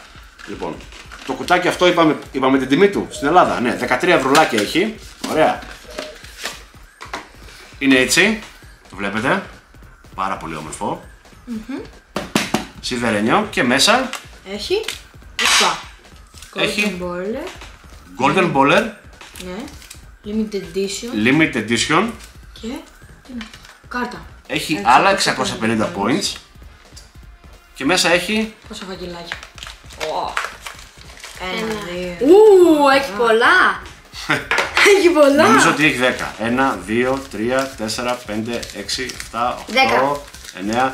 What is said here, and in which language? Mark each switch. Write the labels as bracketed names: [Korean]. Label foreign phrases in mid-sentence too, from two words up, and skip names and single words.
[Greek] Λοιπόν, το κουτάκι αυτό είπαμε την τιμή του στην Ελλάδα. Ναι, 13 ευρουλάκια έχει. Ωραία. Είναι έτσι. Το βλέπετε. Πάρα πολύ όμορφο. Σιδερένιο. Και μέσα Έχει. Αυτά. Έχει Golden Baller. Golden Baller. Ναι. [English] Limited Edition. Limited Edition. [Greek] Και. τι είναι, κάρτα. Έχει άλλα 650 points. Και μέσα έχει Πόσα φαγγελάκια? Ένα. Δύο. Έχει πολλά. Έχει πολλά. νομίζω ότι έχει 10. 1, 2, 3, 4, 5, 6, 7, 8, 9.